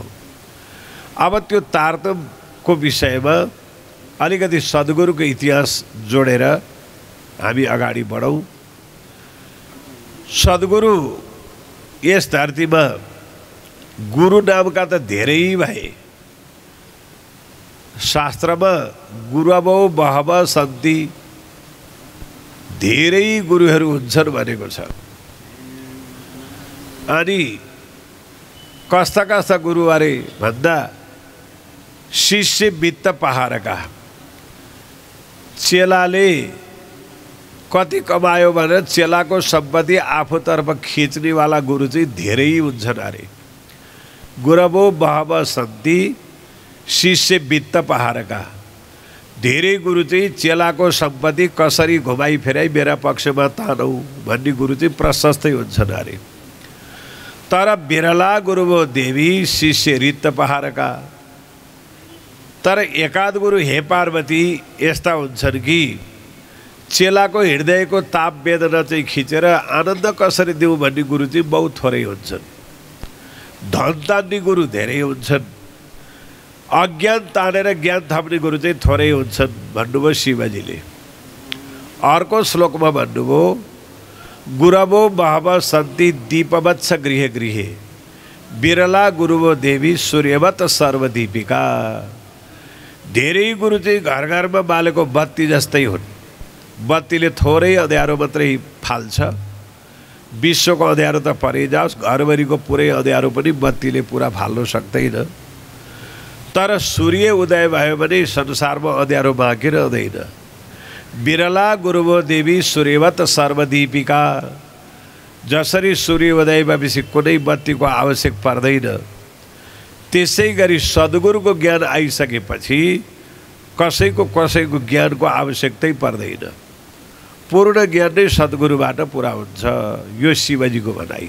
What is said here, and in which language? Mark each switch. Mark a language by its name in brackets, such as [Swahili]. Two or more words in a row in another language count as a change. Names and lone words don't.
[Nepali] अब त्यो तारतमको विषयमा अलिकति सद्गुरुको इतिहास जोडेर हामी अगाडि बढौँ। सद्गुरु यस धरतीमा गुरु नामका त धेरै भए। [Sanskrit] शास्त्रमा गुरवो बहव सन्ति, [Nepali] धेरै गुरुहरू हुन्छन् भनेको छ। अनि कस्ता कस्ता गुरु अरे भन्दा [Sanskrit] शिष्य वित्त पहाडका, [Nepali] चेलाले कति कमायो भनेर चेलाको सम्पत्ति आफूतर्फ खिच्नेवाला गुरु चाहिँ धेरै हुन्छन् अरे। [Sanskrit] गुरवो बहव सन्ति शिष्य वित्त पहाडका, [Nepali] धेरै गुरु चाहिँ चेलाको सम्पत्ति कसरी घुमाइ फेराइ मेरा पक्षमा तानौ भन्ने गुरु चाहिँ प्रशस्तै हुन्छन् अरे। [Sanskrit] तर बिरला गुरुवो देवी शिष्य रित्त पहाडका। [Nepali] तर एकाध गुरु हे पार्वती यस्ता हुन्छन् कि चेलाको हृदयको ताप वेदना चाहिँ खिचेर आनन्द कसरी दिउँ भन्ने गुरु चाहिँ बहुत थोरै हुन्छन्। धन तान्ने गुरु धेरै हुन्छन्, अज्ञान तानेर ज्ञान थप्ने गुरु चाहिँ थोरै हुन्छन् भन्नुभयो शिवजीले। अर्को श्लोकमा भन्नुभयो [Sanskrit] गुरवो बहव सन्ति दीपवत्स गृह गृहे, बिरला गुरुवो देवी सूर्यवत सर्वदीपिका। [Nepali] धेरै गुरु चाहिँ घर घरमा बालेको बत्ती जस्तै हुन्। बत्तीले थोरै अँध्यारो मात्रै फाल्छ, विश्वको अँध्यारो त परै जाओस्, घरभरिको पुरै अँध्यारो पनि बत्तीले पुरा फाल्न सक्दैन। तर सूर्य उदय भयो भने संसारमा अँध्यारो बाँकी रहँदैन। [Sanskrit] बिरला गुरुवो देवी सूर्यवत सर्वदीपिका। [Nepali] जसरी सूर्य उदय भएपछि कुनै बत्तीको आवश्यक पर्दैन, त्यसै गरी सद्गुरुको ज्ञान आइसकेपछि कसैको ज्ञानको आवश्यकतै पर्दैन। पूर्ण ज्ञान नै सद्गुरुबाट पुरा हुन्छ, यो शिवजीको भनाइ।